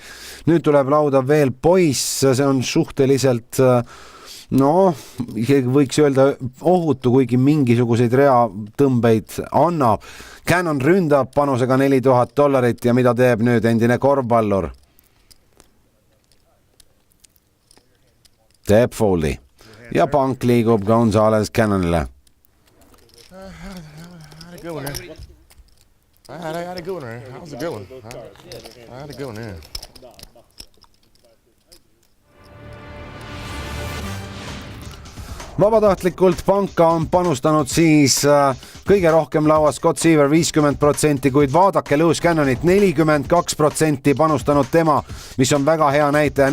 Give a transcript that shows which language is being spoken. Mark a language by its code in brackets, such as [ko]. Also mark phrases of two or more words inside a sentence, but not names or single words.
[et] Nüüd tuleb lauda veel poiss, see on suhteliselt võiks öelda ohutu, kuigi mingisuguseid reatõmbeid annab. Cannon ründab panusega $4000 ja mida teeb nüüd endine korvpallur? Teeb foldi ja pank liigub Gonzales Cannonile. [en] I had a good one there. That was a good one. I had a good one there. [et] Vabatahtlikult panka on panustanud siis kõige rohkem lauas Scott Seaver 50%, kuid vaadake Lewis Cannonit 42% panustanud tema, mis on väga hea näitaja.